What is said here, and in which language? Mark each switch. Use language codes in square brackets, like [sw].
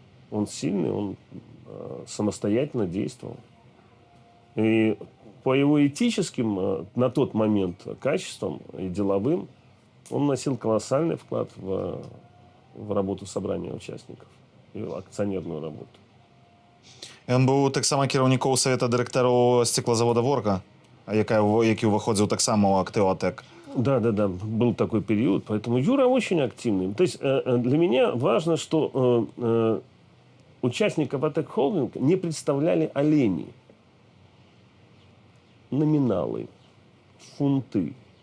[ru] Он сильный, он самостоятельно действовал. И по его этическим на тот момент качествам и деловым он вносил колоссальный вклад в работу собрания участников и в акционерную работу. [be] Ён быў таксама кіраўніком Савета дырэктараў стеклазавода «Ворка», які ўваходзіў таксама ў актыў АТЭК. [ru] Да, был такой период, поэтому Юра очень активный. То есть для меня важно, что участников АТЭК Холдинг не представляли олени, номиналы, фунты.